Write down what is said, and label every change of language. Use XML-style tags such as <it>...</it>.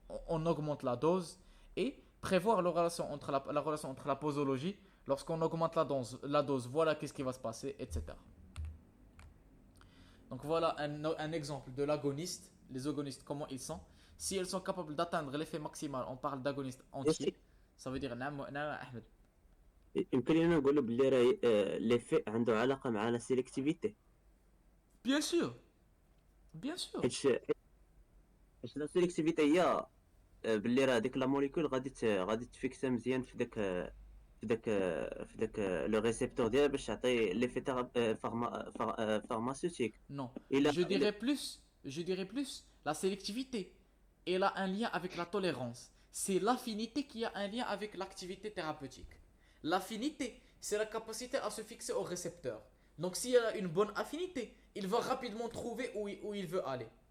<fr>On augmente la dose et prévoir la relation entre la posologie. Lorsqu'on augmente la dose, voilà qu'est-ce qui va se passer, etc. Donc voilà un exemple de l'agoniste. Les agonistes, comment ils sont. Si elles sont capables d'atteindre l'effet maximal, on parle d'agoniste entier. Ça veut dire</fr> <ar>نعم أحمد. يمكن لنا نقولوا باللي راهي ليفي عنده علاقه مع لا سيليكتيفيتي.</ar> <fr>Bien sûr. Bien sûr.</fr> <ar>حيت لا سيليكتيفيتي هي باللي راه ديك لا موليكول غادي تفيكسا مزيان في داك لو ريسبتور ديالها باش تعطي ليفي تاع pharmaceutique.</ar> <fr>Non. Il a- Je dirais plus, la sélectivité, elle a un lien avec la tolérance. C'est l'affinité qui a un lien avec l'activité thérapeutique. L'affinité, c'est la capacité à se fixer au récepteur. Donc s'il a une bonne affinité, il va rapidement trouver où il veut aller.</fr>